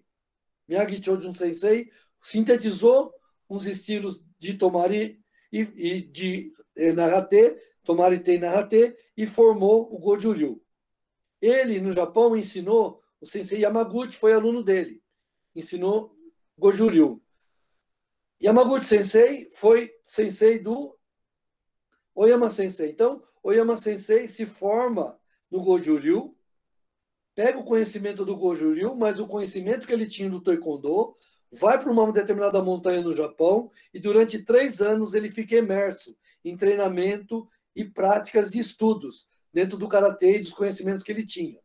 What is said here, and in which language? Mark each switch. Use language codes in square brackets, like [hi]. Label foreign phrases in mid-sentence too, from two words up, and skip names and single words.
[pt] Miyagi Chojun Sensei sintetizou uns estilos de Tomari e de Narate, Tomari-tei Narate, e formou o Goju-ryu. Ele, no Japão, ensinou, o Sensei Yamaguchi foi aluno dele, ensinou Goju-ryu. Yamaguchi Sensei foi sensei do Oyama Sensei. Então, Oyama Sensei se forma no Goju-ryu, pega o conhecimento do Goju-ryu, mas o conhecimento que ele tinha do Taekwondo, vai para uma determinada montanha no Japão e durante 3 anos ele fica imerso em treinamento e práticas e estudos dentro do karatê e dos conhecimentos que ele tinha.